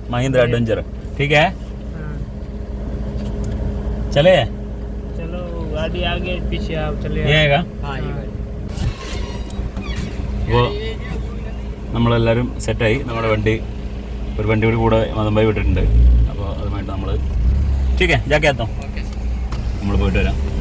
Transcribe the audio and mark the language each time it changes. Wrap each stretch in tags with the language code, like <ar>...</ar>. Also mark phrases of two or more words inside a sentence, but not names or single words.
<hi>महिंद्रा एडवेंचर ठीक है? चले चलो गाड़ी आगे पीछे आप चले ये आएगा?</hi> <ml>അപ്പോൾ നമ്മളെല്ലാവരും സെറ്റായി. നമ്മുടെ ഒരു വണ്ടി കൂടെ മതമ്പായി വിട്ടിട്ടുണ്ട്. അപ്പോൾ അതുമായിട്ട് നമ്മൾ</ml> <hi>ठीक है जाके आता हूँ.</hi> <ml>നമ്മൾ പോയിട്ട് വരാം.</ml>